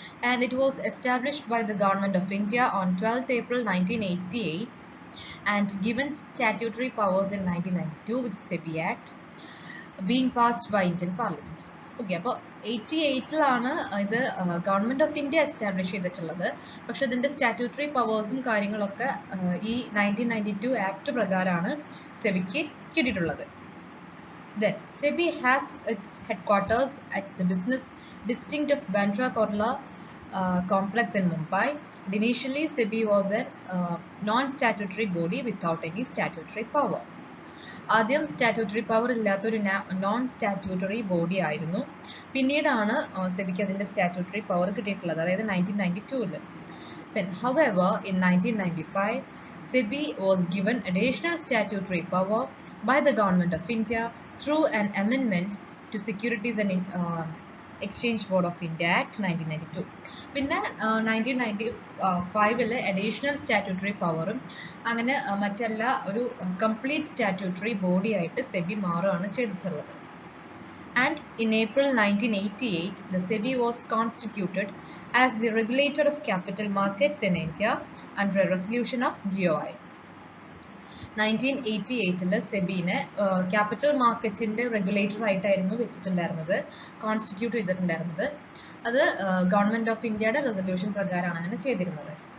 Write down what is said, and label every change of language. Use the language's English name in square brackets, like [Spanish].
[English] And it was established by the government of India on 12th April 1988 and given statutory powers in 1992 with SEBI act being passed by Indian parliament. [Malayalam] Okay, അപ്പോൾ 88 ഇത് government of India establish ചെയ്തിട്ടുള്ളത്. പക്ഷെ ഇതിൻ്റെ statutory പവേഴ്സും കാര്യങ്ങളൊക്കെ ഈ 1992 act പ്രകാരമാണ് സെബിക്ക് കിട്ടിയിട്ടുള്ളത്. [English] Then SEBI has its headquarters at the business district of Bandra Kurla complex in Mumbai. Initially, SEBI was a non-statutory body without any statutory power. [Malayalam] ആദ്യം statutory power ഇല്ലാത്തൊരു non statutory body ആയിരുന്നു. പിന്നീടാണ് സെബിക്ക് അതിൻ്റെ statutory power കിട്ടിയിട്ടുള്ളത്, അതായത് 1992. [English] Then, however, in 1995, SEBI was given additional statutory power by the Government of India through an amendment to Securities and Exchange Board of India Act 1992. [Malayalam] പിന്നെ 1995 additional statutory പവറും അങ്ങനെ മറ്റെല്ലാ ഒരു കംപ്ലീറ്റ് സ്റ്റാറ്റ്യൂട്ടറി ബോഡി ആയിട്ട് സെബി മാറുകയാണ് ചെയ്തിട്ടുള്ളത്. [English] And in April 1988, the SEBI was constituted as the regulator of capital markets in India under a resolution of GOI. [Malayalam] 1988 സെബിനെ capital മാർക്കറ്റിൻ്റെ regulator ആയിട്ടായിരുന്നു വെച്ചിട്ടുണ്ടായിരുന്നത്, കോൺസ്റ്റിറ്റ്യൂട്ട് ചെയ്തിട്ടുണ്ടായിരുന്നത്. അത് ഗവൺമെൻറ് ഓഫ് ഇന്ത്യയുടെ റെസൊല്യൂഷൻ പ്രകാരമാണ് അങ്ങനെ ചെയ്തിരുന്നത്.